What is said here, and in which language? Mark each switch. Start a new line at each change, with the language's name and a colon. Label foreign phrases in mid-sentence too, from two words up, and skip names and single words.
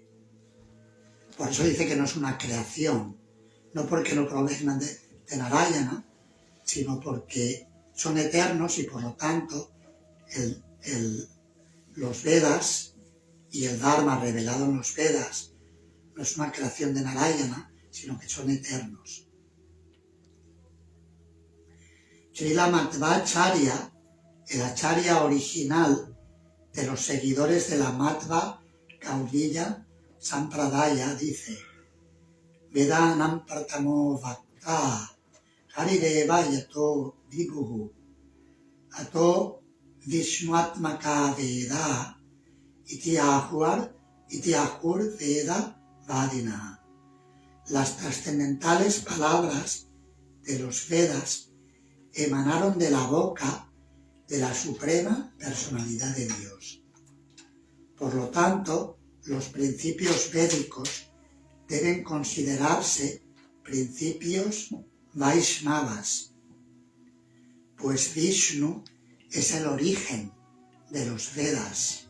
Spanish: Por eso dice que no es una creación, no porque no provengan de Narayana, sino porque son eternos y por lo tanto los Vedas y el Dharma revelado en los Vedas no es una creación de Narayana, sino que son eternos. Srila Madhvacharya, el acharya original de los seguidores de la Madhva Gauriya Sampradaya, dice:
Sanskrit: वेदानां प्रथमो वक्ता हरिदेव यतो विभुः अतो विष्णुआत्मक वेद इति आहुर् वेद वादिना.
Spanish: Las trascendentales palabras de los Vedas emanaron de la boca de la Suprema Personalidad de Dios. Por lo tanto, los principios védicos deben considerarse principios Vaishnavas, pues Vishnu es el origen de los Vedas.